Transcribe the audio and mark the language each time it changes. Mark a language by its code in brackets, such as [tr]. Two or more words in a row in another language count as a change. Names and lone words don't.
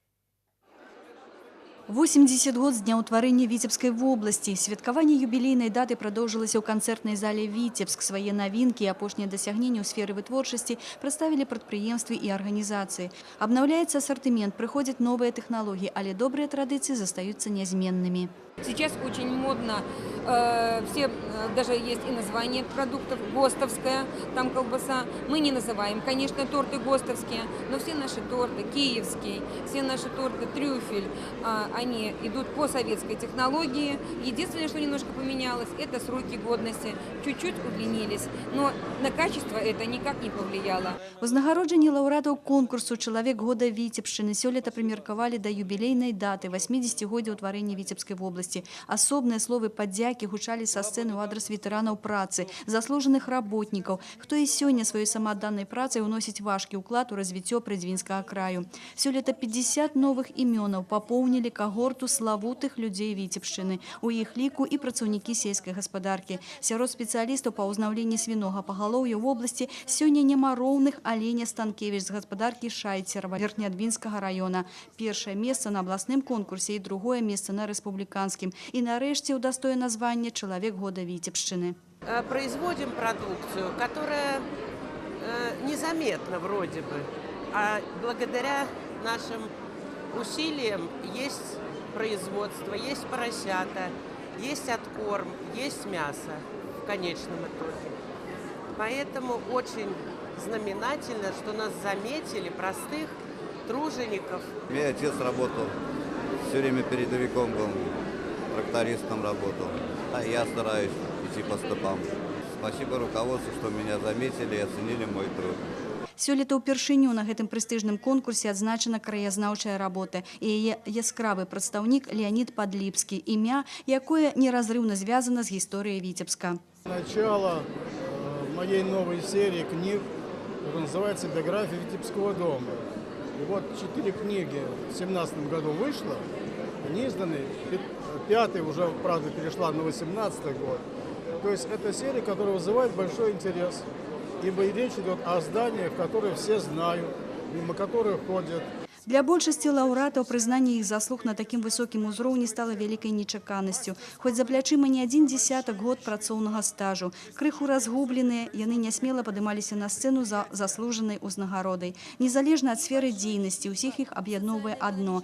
[be] 80 год з дня ўтварэння Віцебскай вобласці. Святкаванне юбілейнай даты прадоўжылася ў канцэртнай зале «Віцебск». Свае навінкі і апошнія дасягненні ў сферы вытворчасці прадставілі прадпрыемствы і арганізацыі. Абнаўляецца асартымент, прыходзяць новыя тэхналогіі, але добрыя традыцыі застаюцца нязменнымі. [ru] Сейчас очень модно, все, даже есть и название продуктов, ГОСТовская, там колбаса. Мы не называем, конечно, торты ГОСТовские, но все наши торты, киевские, все наши торты, трюфель, они идут по советской технологии. Единственное, что немножко поменялось, это сроки годности, чуть-чуть удлинились, но на качество это никак не повлияло. [be] Узнагароджанне лаўрэатаў конкурсу «Чалавек года Віцебшчыны» сёлета прымеркавалі да юбілейнай даты 80годдзя ўтварэння Віцебскай вобласці. Асобныя словы падзякі гучалі са сцэны ў адрас ветэранаў працы, заслужаных работнікаў, хто і сёння сваёй самаадданай працай уносіць важкі ўклад у развіццё прыдзвінскага краю. Сёлета 50 новых імёнаў папоўнілі кагорту славутых людзей Віцебшчыны. У іх ліку і працаўнікі сельскай гаспадаркі. Сярод спецыялістаў па ўзнаўленні свінога пагалоўя ў вобласці сёння няма роўных Аленя Станкевіч з гаспадаркі Шайцерава Верхнеадвінскага района. Першае месца на абласным конкурсе і другое месца на рэспубліканскім. [ru] И нарэшце удостоена звания «Человек года Витебшчыны». Производим продукцию, которая незаметна вроде бы, а благодаря нашим усилиям есть производство, есть поросята, есть откорм, есть мясо в конечном итоге. Поэтому очень знаменательно, что нас заметили, простых тружеников. Мой отец работал, все время передовиком был. Трактористом работал, а я стараюсь идти по стопам. Спасибо руководству, что меня заметили и оценили мой труд. [be] Сёлета ўпершыню на гэтым прэстыжным конкурсе адзначана краязнаўчая работа і яе яскравы прадстаўнік Леонид Подлипский, імя, якое неразрывна звязана з гісторыяй Віцебска. [ru] Начало моей новой серии книг, которая называется «Биография Витебского дома». И вот 4 книги в 2017 году вышло, они изданы. 5-й уже, правда, перешла на 18-й год. То есть это серия, которая вызывает большой интерес. Ибо и речь идет о зданиях, которые все знают, мимо которых ходят. [be] Для большасці лаўрэатаў прызнанне іх заслуг на такім высокім узроўні стала вялікай нечаканасцю. Хоць за плячыма не адзін дзесятак год працоўнага стажу. Крыху разгубленыя, яны нясмела падымаліся на сцэну за заслужанай узнагародай. Незалежна ад сферы дзейнасці, усіх іх аб'ядноўвае адно.